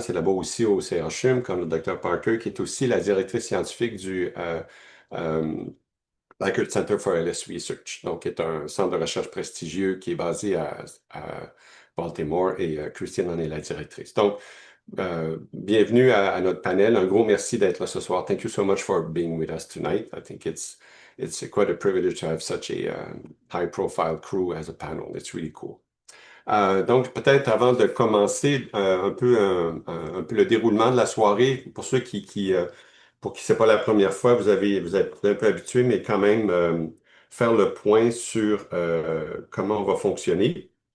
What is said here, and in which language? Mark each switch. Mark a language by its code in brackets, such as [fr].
[fr] C'est là-bas aussi au CHUM, comme le docteur Parker, qui est aussi la directrice scientifique du euh, Lackert Center for LS Research, donc qui est un centre de recherche prestigieux qui est basé à Baltimore et Christine en est la directrice. Donc, bienvenue à notre panel. Un gros merci d'être là ce soir. [en] Thank you so much for being with us tonight. I think it's quite a privilege to have such a high-profile crew as a panel. It's really cool. [fr] Donc, peut-être avant de commencer un peu le déroulement de la soirée, pour ceux pour qui c'est pas la première fois, vous êtes un peu habitués, mais quand même faire le point sur comment on va fonctionner.